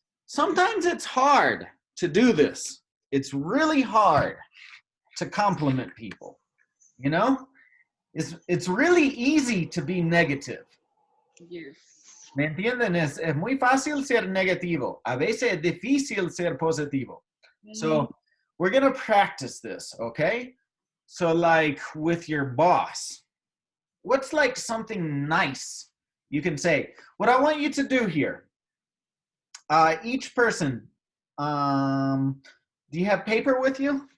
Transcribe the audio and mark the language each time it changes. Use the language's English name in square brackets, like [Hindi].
[English] Sometimes it's hard to do this. It's really hard to compliment people, It's really easy to be negative. Yes. [Spanish] ¿Me entienden? Es muy fácil ser negativo. A veces es difícil ser positivo. [English] So we're going to practice this, okay? So like with your boss, what's like something nice you can say? What I want you to do here, each person, do you have paper with you?